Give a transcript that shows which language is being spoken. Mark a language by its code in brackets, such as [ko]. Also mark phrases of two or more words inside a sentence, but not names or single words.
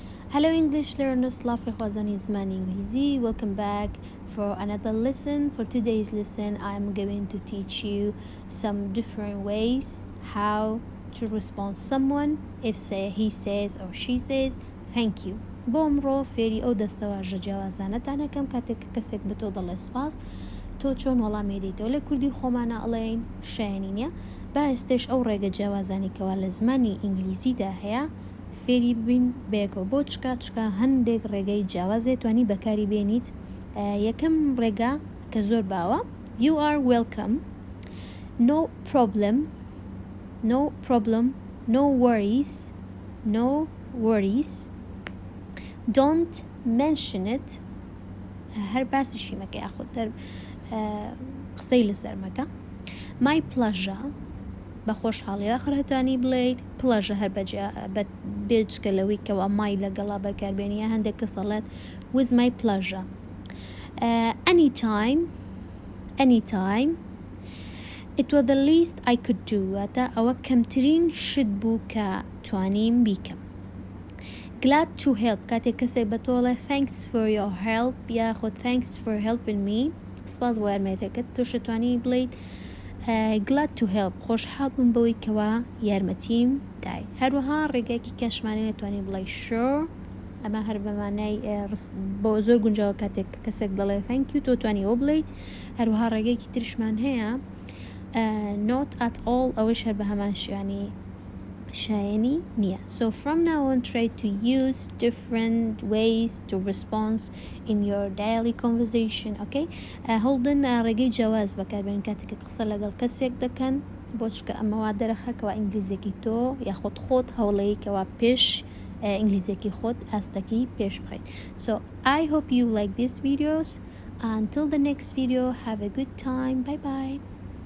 [en] Hello English learners, [ckb] لافی خوازانی زمانی انگلیزی. [en] Welcome back for another lesson. For today's lesson, I'm going to teach you some different ways how to respond someone if he says or she says thank you. [ckb] بۆمڕۆ فێری ئەو دەستەواژە جیاوازانەتانەکەم کاتێک کەسێک بە تۆ دەڵێ سوپاس تۆ چۆن وەڵامی دەیتەوە. لە کوردی خۆمانە ئەڵێن شایانی نییە. با ئێستش ئەو ڕێگە جیاوازانی کەوا لە زمانی ئینگلیزیدا هەیە فێری ببین بێگەوە بۆ چکە هەندێک ڕێگەی جیاوازێ توانی بەکاری بێنیت. یەکەم ڕێگا کە زۆر باوە [en] you are welcome, no problem, no worries, don't mention it. [ckb] هەر باسیشی مەکە یاخودتر قسەی لەسەر مەکە. [en] my pleasure [ckb] بە خۆشحاڵی آخر هەتانی بڵێیت پڵەژە هەر بێجکە لەوەی کەوا مای لەگەڵا بەکاربێنیە هەندێک کە سەڵێت [en] with my pleasure. anytime it was the least I could do [ckb] واتە ئەوە کەمترین شت بوو کە توانیم بیکەم. [en] glad to help [ckb] کاتێک کەسێک بە تۆڵێ [en] thanks for your help [ckb] یاخود [en] thanks for helping me [ckb] سپاس بۆ یارمەتیەکەت تۆش توانی بڵێیت [en] glad to help [ckb] خۆشحاڵ بووم بەوەی کەوا یارمەتیم دای. هەروەها ڕێگایکی کەشمانەی نەتوانی بڵێ sure ئەمە هەر بەمانای بۆ زۆر گونجاوە کاتێک کەسێک دەڵێ [en] thank you [ckb] تۆ توانی ئەو بڵێیت. هەروەها ڕێگایکی ترشمان هەیە [en] not at all [ckb] ئەوەش هەر بە هەمان شیوانی شایانی نییە. [en] So from now on try to use different ways to respond in your daily conversation. Okay? [ckb] هەڵدن ڕێگەی جیاواز بەکاربێنن کاتێک قسە لەگەڵ کەسێک دەکەن بۆ چکە ئەمەوا دەرەخەکەوە ئینگلیزیەکی تۆ یاخود خۆت هەوڵەیەکەوە پێش ئینگلیزیەکی خۆت ئاستەکەی پێش بخەیت. [en] So I hope you like these videos. Until the next video, have a good time. Bye bye.